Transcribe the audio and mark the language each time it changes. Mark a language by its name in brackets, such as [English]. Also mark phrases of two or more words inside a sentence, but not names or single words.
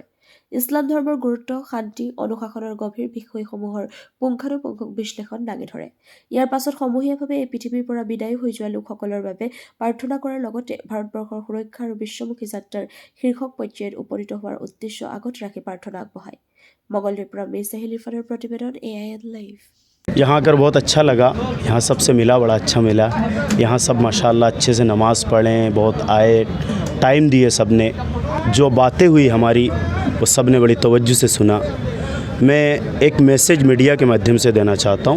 [Assamese] ইছলাম ধৰ্মৰ গুৰুত্ব, শান্তি, অনুশাসনৰ গভীৰ বিষয়সমূহৰ পুংখানুপুংখ বিশ্লেষণ দাঙি ধৰে। ইয়াৰ পাছত সমূহীয়াভাৱে এই পৃথিৱীৰ পৰা বিদায় হৈ যোৱা লোকসকলৰ বাবে প্ৰাৰ্থনা কৰাৰ লগতে ভাৰতবৰ্ষৰ সুৰক্ষা আৰু বিশ্বমুখী যাত্ৰাৰ শীৰ্ষক পৰ্যায়ত উপনীত হোৱাৰ উদ্দেশ্য আগত ৰাখি প্ৰাৰ্থনা আগবঢ়ায়। মঙলদৈৰ পৰা মেছাহিল ইৰফানৰ প্ৰতিবেদন AIN লাইভ। [Hindi] यहाँ आकर बहुत अच्छा लगा, यहाँ सबसे मिला, बड़ा अच्छा मिला। यहाँ सब माशाल्लाह अच्छे से नमाज़ पढ़े, बहुत आए, टाइम दिए सब ने। जो बातें हुई हमारी वो सब ने बड़ी तवज्जो से सुना। मैं एक मैसेज मीडिया के माध्यम से देना चाहता हूँ।